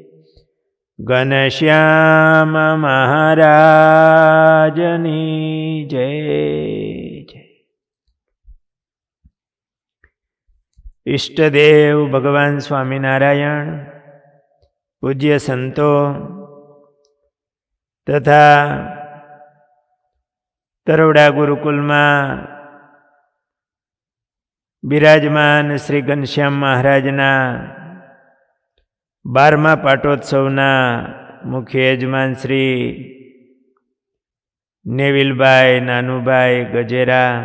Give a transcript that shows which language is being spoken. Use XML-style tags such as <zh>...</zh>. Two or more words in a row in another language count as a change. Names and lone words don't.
<gu>ઘનશ્યામ મહારાજની જય જય। ઇષ્ટદેવ ભગવાન સ્વામિનારાયણ, પૂજ્ય સંતો તથા तरोડા ગુરુકુલમાં બિરાજમાન શ્રી ઘનશ્યામ મહારાજના 12મા પાટોત્સવના મુખ્ય યજમાન શ્રી નેવિલભાઈ નાનુભાઈ ગજેરા,</gu>